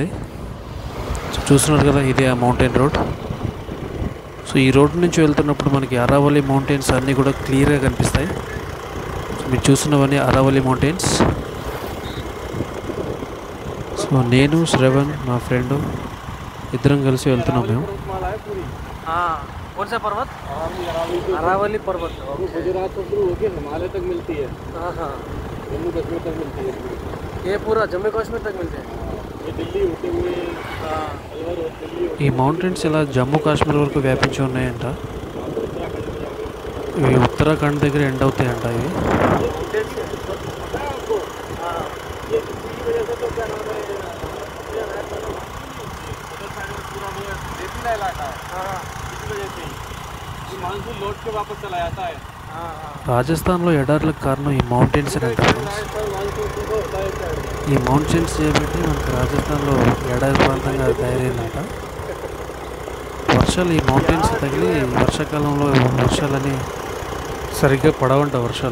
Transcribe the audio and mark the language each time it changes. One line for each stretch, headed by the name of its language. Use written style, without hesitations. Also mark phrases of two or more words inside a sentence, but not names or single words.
Telugu: సో చూస్తున్నారు కదా, ఇదే ఆ
English: mountain road.
Telugu: సో ఈ రోడ్ నుంచి వెళ్తున్నప్పుడు మనకి అరావళి మౌంటైన్స్ అన్నీ కూడా క్లియర్గా కనిపిస్తాయి. సో మీరు చూస్తున్నవన్నీ అరావళి మౌంటైన్స్. సో నేను శ్రవణ్ మా ఫ్రెండ్ ఇద్దరం కలిసి వెళ్తున్నాం మేము.
Hindi: कौन सा पर्वत? अरावली पर्वत गुजरात से शुरू होकर हिमालय तक मिलती है। हाँ हाँ, जम्मू कश्मीर तक मिलती है। ये पूरा जम्मू कश्मीर तक मिलते हैं। ये दिल्ली होते हुए अलवर और दिल्ली
Telugu: ఈ మౌంటైన్స్ ఇలా జమ్మూ కాశ్మీర్ వరకు వ్యాపించి ఉన్నాయంట. ఇవి ఉత్తరాఖండ్ దగ్గర ఎండ్ అవుతాయంట. ఇవి
Hindi: मानसून लौट के वापस चला जाता है।
Telugu: రాజస్థాన్లో ఎడార్లకు కారణం ఈ మౌంటైన్స్ అని అంటారు. ఈ మౌంటైన్స్ చేయబట్టి మనకి రాజస్థాన్లో ఎడారి ప్రాంతంగా తయారైందంట. వర్షాలు ఈ మౌంటైన్స్ తగిలి వర్షాకాలంలో వర్షాలని సరిగ్గా పడవంట వర్షాలు.